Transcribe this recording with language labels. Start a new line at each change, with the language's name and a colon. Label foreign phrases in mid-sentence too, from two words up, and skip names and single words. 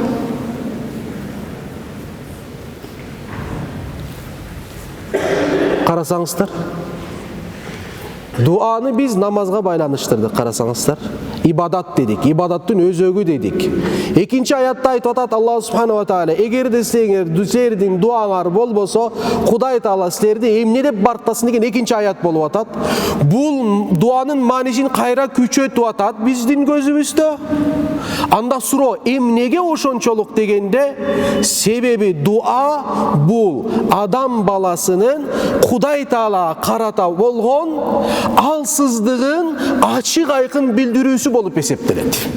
Kyrgyz: Карасаңыздар, дуаны биз намазга байланыштырдык. Карасаңыздар, ибадат дедик, ибадаттын өзөгү дедик. Экинчи аятта айтып атат Аллах
Arabic: سبحانه وتعالى,
Kyrgyz: эгерде силердин дуаңар болбосо, Кудай Таала силерди эмне деп барктасын деген экинчи аят болуп атат. Бул дуанын маанисин кайра күчөтүп атат биздин көзүбүздө. Анда суроо, эмнеге ошончолук дегенде, себеби дуа бул адам баласынын Кудай Таала карата болгон алсыздыгын ачык айкын билдирүүсү болуп эсептелет.